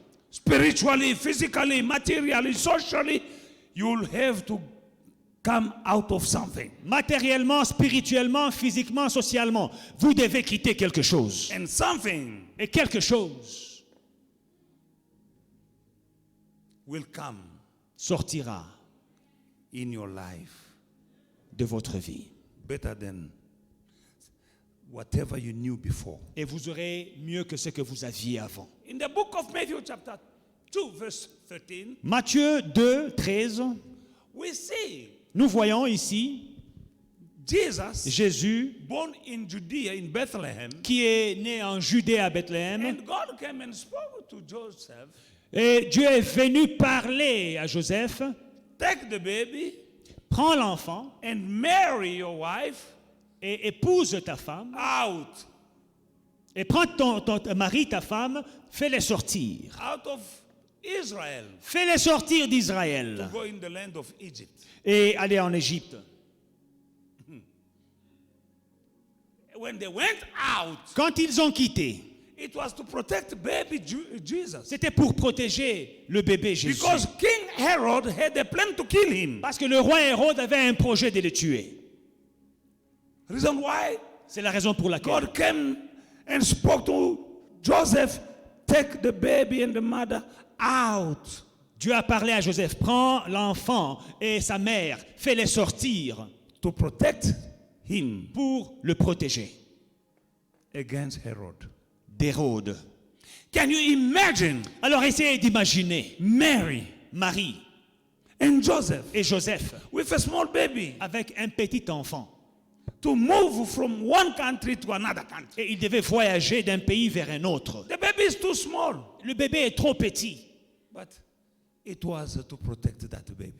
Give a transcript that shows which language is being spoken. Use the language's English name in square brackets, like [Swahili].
[English] Spiritually, physically, materially, socially, you'll have to come out of something. [French] Matériellement, spirituellement, physiquement, socialement. Vous devez quitter quelque chose. [English] And something [French] Et quelque chose [English] will come [French] sortira [English] in your life [French] de votre vie. [English] better than whatever you knew before. [French] Et vous aurez mieux que ce que vous aviez avant. [English] In the book of Matthew chapter 2 verse 13, [French] Matthieu 2, 13, [English] we see [French] nous voyons ici [English] Jesus [French] Jésus [English] born in Judea in Bethlehem, [French] qui est né en Judée à Bethléem. [English] and God came and spoke to Joseph, [French] Et Dieu est venu parler à Joseph. [English] take the baby [French] Prends l'enfant [English] and marry your wife [French] et épouse ta femme. [English] out [French] Et prends ton mari, ta femme, fais-les sortir. [English] of Israel [French] Fais-les sortir [English] to [French] d'Israël [English] go in the land of Egypt. [French] et aller en Égypte. [English] When they went out, [French] Quand ils ont quitté, [English] it was to protect baby Jesus. [French] c'était pour protéger le bébé Jésus. [English] Because King Herod had a plan to kill him. [French] Parce que le roi Hérode avait un projet de le tuer. [English] Reason why? [French] C'est la raison pour laquelle [English] God came and spoke to Joseph, take the baby and the mother out. [French] Dieu a parlé à Joseph. Prends l'enfant et sa mère, fais-les sortir [English] To protect him [French] pour le protéger [English] against Herod. [French] d'Hérode. [English] Can you imagine [French] Alors essayez d'imaginer [English] Mary [French] Marie [English] and Joseph [French] et Joseph [English] with a small baby [French] avec un petit enfant. [English] to move from one country to another country? [French] Et ils devaient voyager d'un pays vers un autre. [English] The baby is too small, [French] Le bébé est trop petit, [English] but it was to protect that baby.